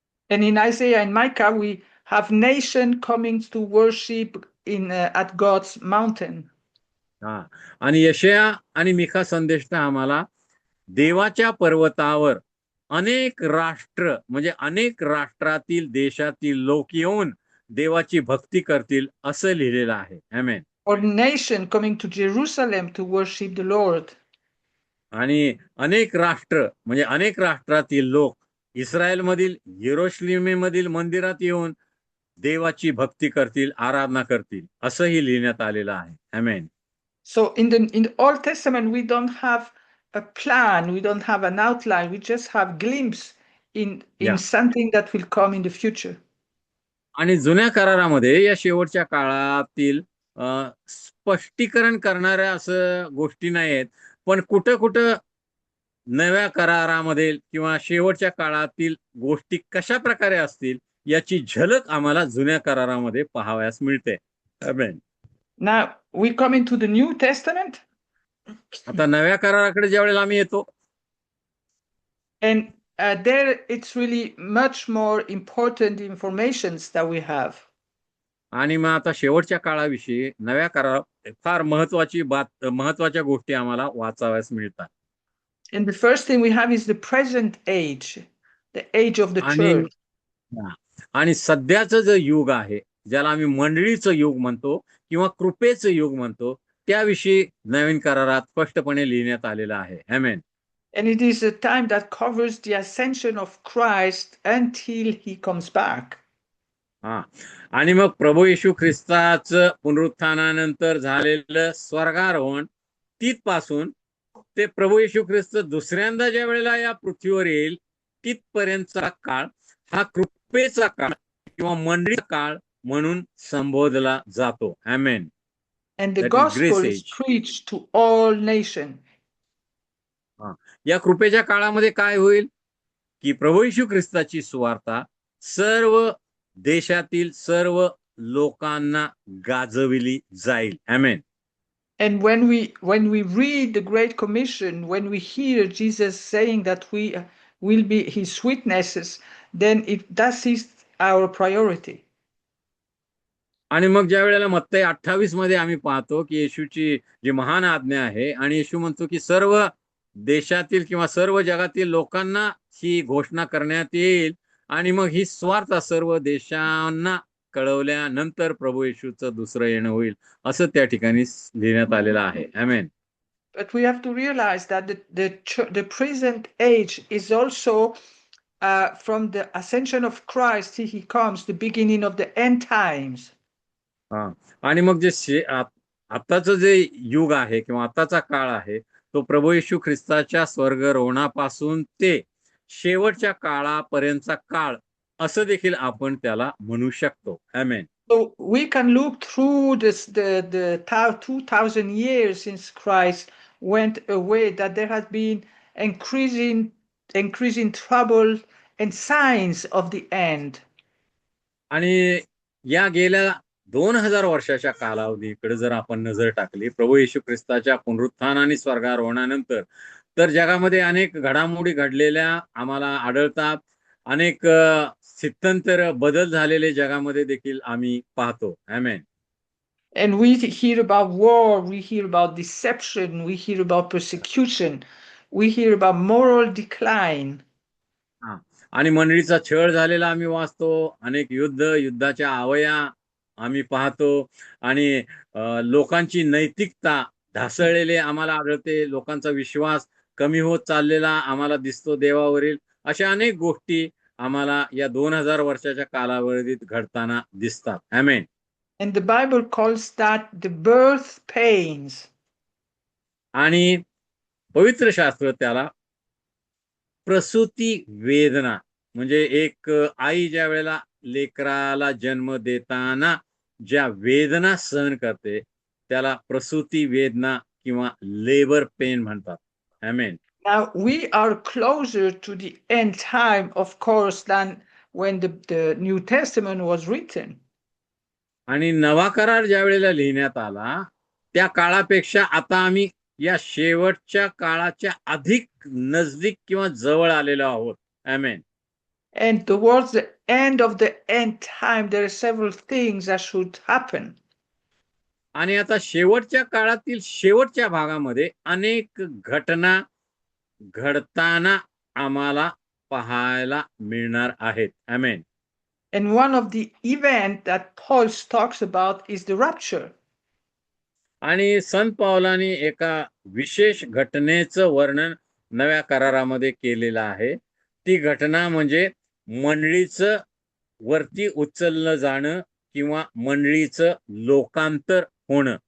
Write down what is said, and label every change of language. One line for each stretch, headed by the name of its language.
English: And in Isaiah and Micah we have nation coming to worship at God's mountain.
Marathi: आणि यशाया आणि मिखा संदेष्टा आम्हाला देवाच्या पर्वतावर अनेक राष्ट्र म्हणजे अनेक राष्ट्रातील देशातील लोक येऊन देवाची भक्ती करतील असं लिहिलेलं आहे. आमेन.
English: Or nation coming to Jerusalem to worship the Lord.
Marathi: आणि अनेक राष्ट्र म्हणजे अनेक राष्ट्रातील लोक इस्रायलमधील येरुशलेममधील मंदिरात येऊन देवाची भक्ती करतील, आराधना करतील असंही लिहिण्यात आलेलं आहे. आमेन.
English: So in the Old Testament we don't have a plan, we don't have an outline, we just have glimpse in something that will come in the future.
Marathi: आणि जुन्या करारामध्ये या शेवटच्या काळातील स्पष्टीकरण करणाऱ्या असं गोष्टी नाही आहेत, पण कुठं कुठं नव्या करारामध्ये किंवा शेवटच्या काळातील गोष्टी कशा प्रकारे असतील याची झलक आम्हाला जुन्या करारामध्ये पाहावयास मिळते. आमेन.
English: Now we come into the New Testament.
Marathi: आता नव्या कराराकडे ज्यावेळेला आम्ही येतो,
English: and there it's really much more important informations that we have.
Marathi: आणि मग आता शेवटच्या काळाविषयी नव्या फार महत्वाच्या गोष्टी आम्हाला वाचाव्यास मिळतात.
English: And the first thing we have is the present age, the age of the
Marathi: आणि
English: church.
Marathi: आणि सध्याचं जे युग आहे, ज्याला आम्ही मंडळीचं युग म्हणतो किंवा कृपेचं युग म्हणतो, त्याविषयी नवीन करारात स्पष्टपणे लिहिण्यात आलेलं आहे. आमेन.
English: And it is a time that covers the ascension of Christ until he comes back.
Marathi: हा, आणि मग प्रभू येशू ख्रिस्ताचं पुनरुत्थानानंतर झालेलं स्वर्गारोहण तिथपासून ते प्रभू येशू ख्रिस्त दुसऱ्यांदा ज्या वेळेला या पृथ्वीवर येईल तिथपर्यंतचा काळ हा कृपेचा काळ किंवा मंडळीचा काळ म्हणून संबोधला जातो. आमेन.
English: And the That is grace gospel is age. preached to all nations.
Marathi: या कृपेच्या काळामध्ये काय होईल की प्रभू येशू ख्रिस्ताची सुवार्ता सर्व देशातील सर्व लोकांना गाजविली जाईल. आमेन.
English: And when we read the Great Commission, when we hear Jesus saying that we will be his witnesses, then that is our priority.
Marathi: आणि मग ज्या वेळेला मत्तई 28 मध्ये आम्ही पाहतो की येशूची जी महान आज्ञा आहे आणि येशू म्हणतो की सर्व देशातील किंवा सर्व जगातील लोकांना ही घोषणा करण्यात येईल आणि मग ही स्वार्थ सर्व देशांना कळवल्यानंतर प्रभू येशूचं दुसरं येणं होईल असं त्या ठिकाणी लिहिण्यात आलेलं आहे. आमेन.
English: But we have to realize that the present age is also from the ascension of Christ till he comes, the beginning of the end times.
Marathi: आणि मग जे आताचं जे युग आहे किंवा आताचा काळ आहे तो प्रभू येशू ख्रिस्ताच्या स्वर्गरोहणापासून ते शेवटच्या काळापर्यंतचा काळ असं देखील आपण त्याला म्हणू शकतो. आमेन.
English: So we can look through the 2000 years since Christ went away, that there has been increasing trouble and signs of the end.
Marathi: आणि या गेल्या 2000 वर्षाच्या कालावधीकडे जर आपण नजर टाकली प्रभू येशू ख्रिस्ताच्या पुनरुत्थान आणि स्वर्गारोहणानंतर तर जगामध्ये अनेक घडामोडी घडलेल्या आम्हाला आढळतात. अनेक स्थित्यंतर बदल झालेले जगामध्ये देखील आम्ही पाहतो. आमेन.
English: And we hear about war, we hear about deception, we hear about persecution, we hear about moral decline.
Marathi: आणि मंडळीचा छळ झालेला आम्ही वाचतो. अनेक युद्धाच्या आवया आम्ही पाहतो आणि लोकांची नैतिकता ढासळलेली आम्हाला आढळते. लोकांचा विश्वास कमी होत चाललेला आम्हाला दिसतो देवावरील. अशा अनेक गोष्टी आम्हाला या 2000 वर्षाच्या कालावधीत घडताना दिसतात. आमेन.
English: And the Bible calls that the birth pains.
Marathi: आणि पवित्र शास्त्र त्याला प्रसूती वेदना म्हणजे एक आई ज्या वेळेला लेकराला जन्म देताना ज्या वेदना सहन करते त्याला प्रसूती वेदना किंवा लेबर पेन म्हणतात. आमेन.
English: Now we are closer to the end time, of course, than when the New Testament was written.
Marathi: आणि नवा करार ज्या वेळेला लिहिण्यात आला त्या काळापेक्षा आता आम्ही या शेवटच्या काळाच्या अधिक नजदीक किंवा जवळ आलेलो आहोत. आमेन.
English: And towards the end of the end time, there are several things that should happen.
Marathi: आणि आता शेवटच्या काळातील शेवटच्या भागामध्ये अनेक घटना घडताना आम्हाला पाहायला मिळणार आहेत. आमेन.
English: And one of the events that Paul talks about is the rapture.
Marathi: आणि संत पावलाने एका विशेष घटनेचं वर्णन नव्या करारामध्ये केलेलं आहे. ती घटना म्हणजे मंडळीचं वरती उचललं जाणं किंवा मंडळीचं लोकांतर होणं.